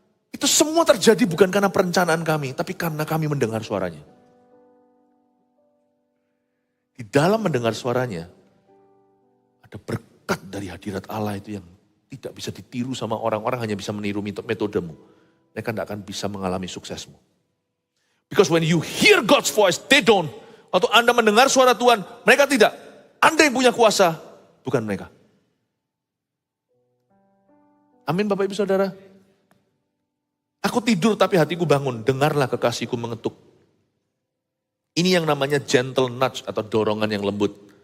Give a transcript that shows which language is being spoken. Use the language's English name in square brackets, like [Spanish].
[Indonesian] Itu semua terjadi bukan karena perencanaan kami, tapi karena kami mendengar suaranya. Di dalam mendengar suaranya, ada berkat dari hadirat Allah itu yang tidak bisa ditiru sama orang-orang, hanya bisa meniru metodemu. Mereka tidak akan bisa mengalami suksesmu. [English] Because when you hear God's voice, they don't. [Indonesian] Waktu Anda mendengar suara Tuhan, mereka tidak. Anda yang punya kuasa, bukan mereka. Amin Bapak Ibu Saudara. Aku tidur tapi hatiku bangun. Dengarlah kekasihku mengetuk. Ini yang namanya [English] gentle nudge [Indonesian] atau dorongan yang lembut.